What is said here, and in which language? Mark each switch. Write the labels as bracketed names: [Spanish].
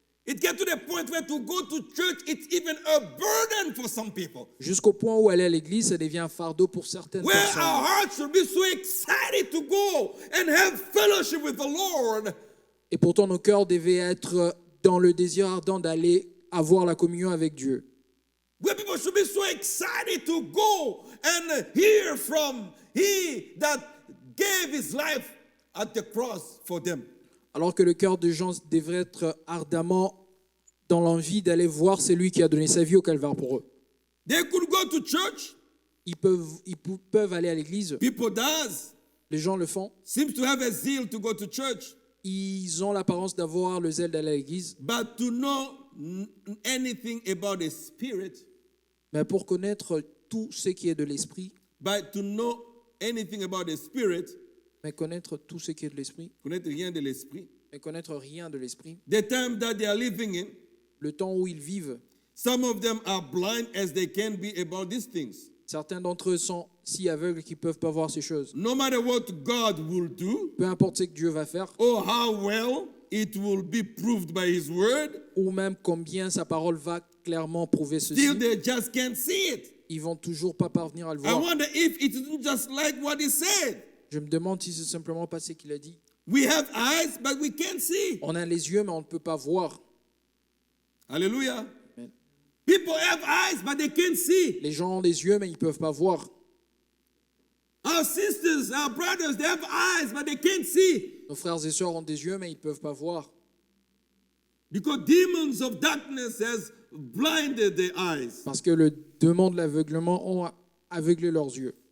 [English] It gets to the point where to go to church, it's even a burden for some people. [French] Jusqu'au point où aller à l'église, ça devient un fardeau pour certaines [English] where [French] personnes. [English] Our hearts should be so excited to go and have fellowship with the Lord. [French] Et pourtant, nos cœurs devaient être dans le désir ardent d'aller avoir la communion avec Dieu. [English] Where people should be so excited to go and hear from He that gave His life at the cross for them. [French] Alors que le cœur des gens devrait être ardemment dans l'envie d'aller voir celui qui a donné sa vie au calvaire pour eux. [English] They could go to church. [French] Ils peuvent aller à l'église. [English] People does. [French] Les gens le font. [English] Seems to have a zeal to go to church. [French] Ils ont l'apparence d'avoir le zèle d'aller à l'église. [English] But to know anything about the spirit. [French] Mais pour connaître tout ce qui est de l'esprit. [English] But to know anything about the spirit. [French] Mais connaître tout ce qui est de l'esprit. Connaître rien de l'esprit. Mais connaître rien de l'esprit. [English] The time that they are living in. [French] Le temps où ils vivent. [English] Some of them are blind as they can be about these things. [French] Certains d'entre eux sont si aveugles qu'ils ne peuvent pas voir ces choses. [English] No matter what God will do. [French] Peu importe ce que Dieu va faire. [English] Or how well it will be proved by His word. [French] Ou même combien sa parole va clairement prouver ceci. [English] Still they just can't see it. [French] Ils vont toujours pas parvenir à le voir. [English] I wonder if it isn't just like what He said. [French] Je me demande si c'est simplement pas ce qu'il a dit. [English] We have eyes, but we can't see. [French] On a les yeux, mais on ne peut pas voir. Hallelujah. Amen. [English] People have eyes, but they can't see. [French] Les gens ont des yeux, mais ils ne peuvent pas voir. [English] Our sisters, our brothers, they have eyes, but they can't see. [French] Nos frères et sœurs ont des yeux, mais ils ne peuvent pas voir. [English] Because demons of darkness has blinded their eyes. [French] Parce que le démon de l'aveuglement ont aveuglé leurs yeux.